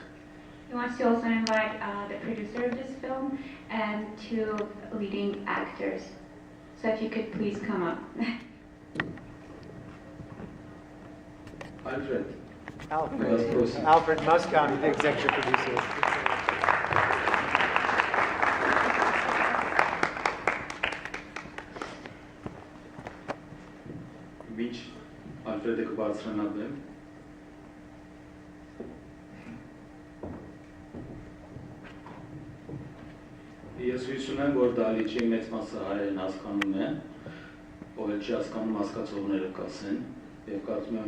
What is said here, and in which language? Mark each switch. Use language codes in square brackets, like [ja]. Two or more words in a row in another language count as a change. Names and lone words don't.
[en] He wants to also invite the producer of this film and two leading actors. So if you could please come up. Alfred Muscon, the executive producer. [hy] Մինչ Ալֆրեդը կբարձրանա բեմ։ Ես հույս ունեմ, որ դալիճի մեծ մասը հայերեն հասկանում են, ով էլ չի հասկանում, հասկացողները կասեն, եւ կարծում եմ